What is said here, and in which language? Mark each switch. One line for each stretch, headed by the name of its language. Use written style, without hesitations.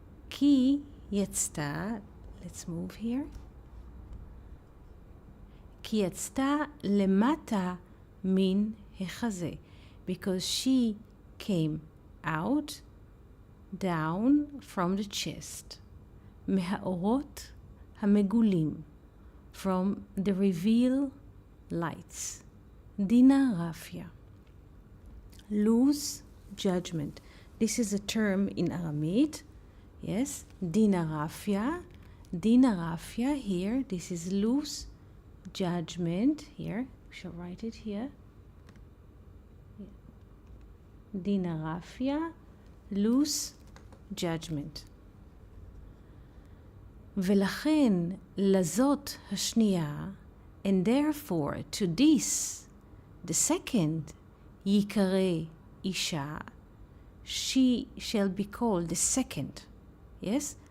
Hebrew: כי יצתה,
English: let's move here,
Hebrew: כי יצתה למטה מן החזה,
English: because she came out, down from the chest,
Hebrew: מהאורות המגולים,
English: from the reveal lights. דינה רפיה, lose judgment. This is a term in Aramaic. Yes, דינה רפיה. דינה רפיה here, this is loose judgment. Here, we shall write it here. דינה רפיה, loose judgment.
Hebrew: ולכן לזאת השנייה,
English: and therefore to this, the second,
Hebrew: ייקרא אישה,
English: she shall be called the second. Yes?